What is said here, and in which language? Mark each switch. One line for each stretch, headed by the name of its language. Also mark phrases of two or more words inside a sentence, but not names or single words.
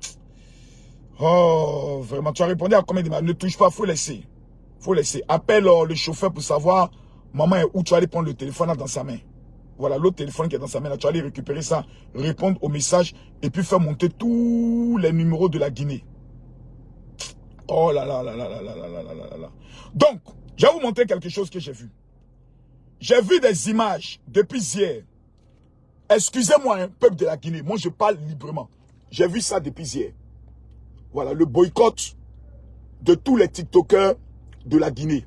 French: Oh, vraiment, tu as répondu à combien de mal? Ne touche pas, faut laisser. Faut laisser. Appelle le chauffeur pour savoir, maman est où, tu vas aller prendre le téléphone là, dans sa main. Voilà, l'autre téléphone qui est dans sa main là, tu vas aller récupérer ça, répondre au message et puis faire monter tous les numéros de la Guinée. Oh là là là là là là là là là là. Donc, je vais vous montrer quelque chose que j'ai vu. J'ai vu des images depuis hier. Excusez-moi, hein, peuple de la Guinée, moi je parle librement. J'ai vu ça depuis hier. Voilà, le boycott de tous les TikTokers de la Guinée.